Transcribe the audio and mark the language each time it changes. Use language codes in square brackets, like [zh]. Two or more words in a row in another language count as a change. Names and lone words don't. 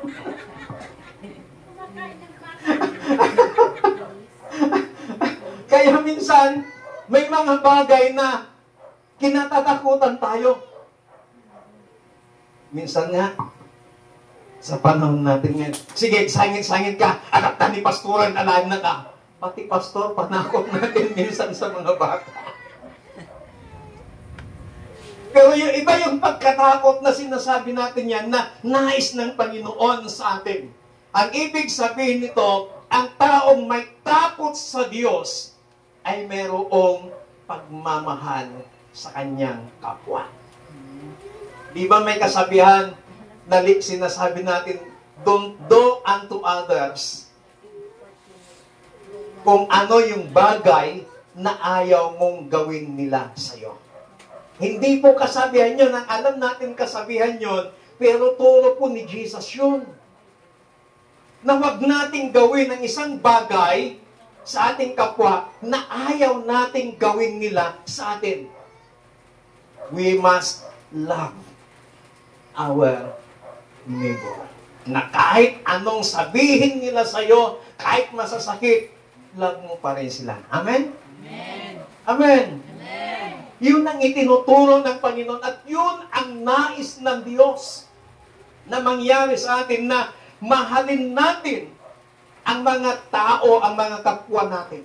[tl] Kaya minsan, may mga bagay na kinatatakutan tayo. Minsan nga, sa panahon natin ngayon, sige, sangit-sangit ka, anak ka ni pastoran, alam na ka. Pati pastor, panakot natin minsan sa mga bata. Pero yung iba yung pagkatakot na sinasabi natin yan na nais ng Panginoon sa atin. Ang ibig sabihin nito, ang taong may takot sa Diyos ay mayroong pagmamahal sa kanyang kapwa. Di ba may kasabihan na sinasabi natin, [en] don't do unto others [tl] kung ano yung bagay na ayaw mong gawin nila sa'yo. Hindi po kasabihan yun. Ang alam natin kasabihan yun, pero turo po ni Jesus yun. Na wag nating gawin ang isang bagay sa ating kapwa na ayaw nating gawin nila sa atin. [en] We must love our neighbor. [tl] Na kahit anong sabihin nila sa'yo, kahit masasakit, love mo pa rin sila. Amen? Amen. Amen. Amen. Yun ang itinuturo ng Panginoon at yun ang nais ng Diyos na mangyari sa atin, na mahalin natin ang mga tao, ang mga kapwa natin.